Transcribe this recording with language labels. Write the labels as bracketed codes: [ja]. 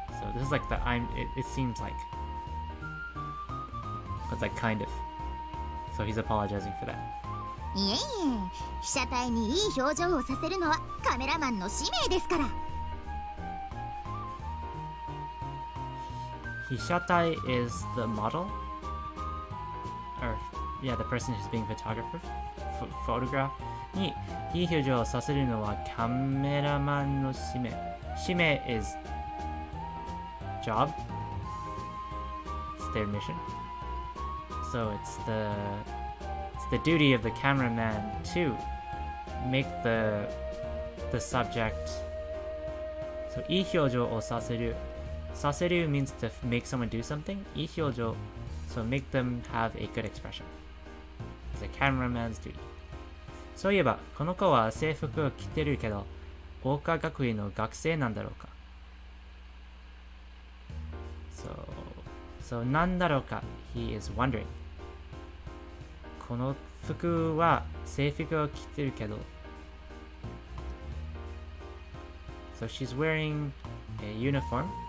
[en] So this is like the it seems like. It's like kind of. So he's apologizing for that. [ja] いえいえ、被写体にいい表情をさせるのはカメラマンの使命ですから。 [en] Hishatai is the model? Or, yeah, the person who's being photographed. [ja] にいい表情をさせるのはカメラマンの使命。 [en] 使命 is job. It's their mission. So it's the duty of the cameraman to make the subject. So [ja] いい表情をさせる. [en] Saseru means to make someone do something. [ja] いい表情 [en] so make them have a good expression. It's a cameraman's duty. [ja] そういえばこの子は制服を着てるけど桜花学院の学生なんだろうか [en] So [ja] なんだろうか [en] He is wondering. [ja] この服は制服を着てるけど [en] So she's wearing a uniform.